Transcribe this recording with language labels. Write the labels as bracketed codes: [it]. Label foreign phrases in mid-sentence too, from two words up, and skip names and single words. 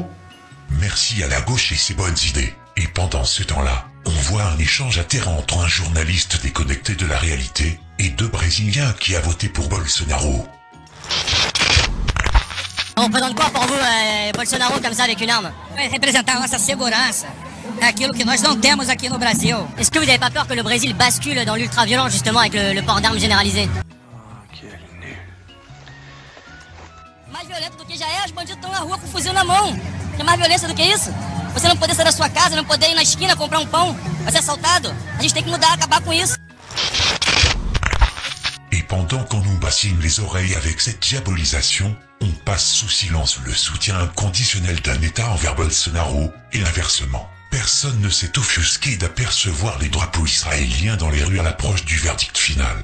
[fr] Merci à la gauche et ses bonnes idées. Et pendant ce temps-là, on voit un échange atterrant entre un journaliste déconnecté de la réalité et deux Brésiliens qui a voté pour Bolsonaro. On représente quoi pour vous, Bolsonaro, comme ça, avec une arme? [pt] Vai representar a nossa segurança. É aquilo que nós não temos aqui no Brasil. [fr] Est-ce que vous n'avez pas peur que le Brésil bascule dans l'ultra-violence, justement, avec le port d'armes généralisé? [pt] Mais violento do que já é, os bandidos estão na rua com fuzil na mão. Tem mais violência do que isso? Você não poder sair da sua casa, não poder ir na esquina comprar um pão, vai ser assaltado. A gente tem que mudar, acabar com isso. [fr] Et pendant qu'on nous bassine les oreilles avec cette diabolisation, on passe sous silence le soutien inconditionnel d'un État envers Bolsonaro, et inversement. Personne ne s'est offusqué d'apercevoir les drapeaux israéliens dans les rues à l'approche du verdict final.